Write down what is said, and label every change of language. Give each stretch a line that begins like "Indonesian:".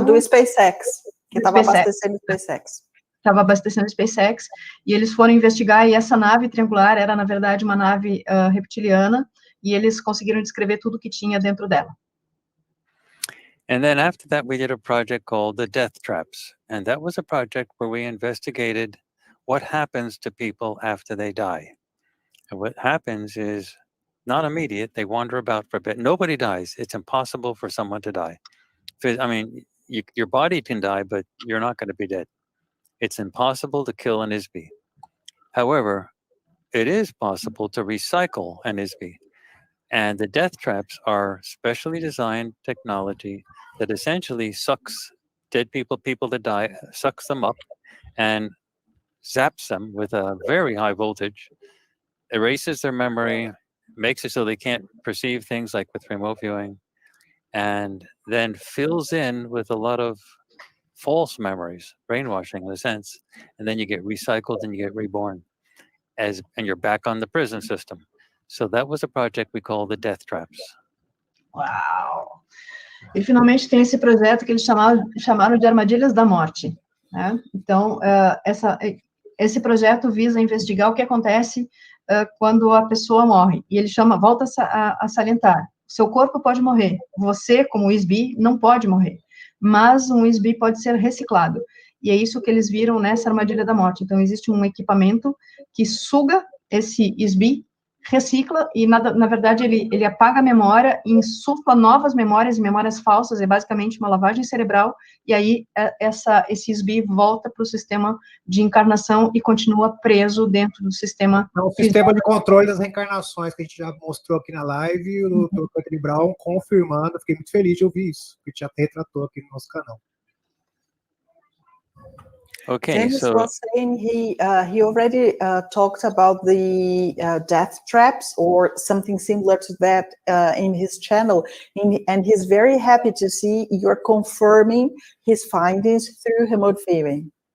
Portuguese: do SpaceX, que estava abastecendo o SpaceX. Estava abastecendo o SpaceX, e eles foram investigar, e essa nave triangular era, na verdade, uma nave reptiliana, e eles conseguiram descrever tudo que tinha dentro dela.
English: And then after that, we did a project called the Death Traps. And that was a project where we investigated what happens to people after they die. And what happens is not immediate. They wander about for a bit. Nobody dies. It's impossible for someone to die. I mean, your body can die, but you're not going to be dead. It's impossible to kill an ISB. However, it is possible to recycle an ISB. And the death traps are specially designed technology that essentially sucks dead people that die, sucks them up and zaps them with a very high voltage, erases their memory, makes it so they can't perceive things like with remote viewing, and then fills in with a lot of false memories, brainwashing in a sense, and then you get recycled and you get reborn and you're back on the prison system. So that was a project we call the Death Traps. Uau!
Portuguese: E finalmente tem esse projeto que eles chamaram de Armadilhas da Morte, né? Então, esse projeto visa investigar o que acontece quando a pessoa morre. E ele volta a salientar, seu corpo pode morrer, você, como ISB, não pode morrer, mas um ISB pode ser reciclado. E é isso que eles viram nessa Armadilha da Morte. Então, existe um equipamento que suga esse ISB, recicla, e na verdade ele apaga a memória e insufla novas memórias, memórias falsas, é basicamente uma lavagem cerebral, e aí esse ISB volta para o sistema de encarnação e continua preso dentro do sistema. É o sistema de controle das reencarnações que a gente já mostrou aqui na live, e o Dr. Courtney Brown confirmando, fiquei muito feliz de ouvir isso, porque já retratou aqui no nosso canal.
English: Okay, Demis so was saying he already talked about the death traps or something similar to that in his channel, and he's very happy to see you're confirming his findings through remote viewing.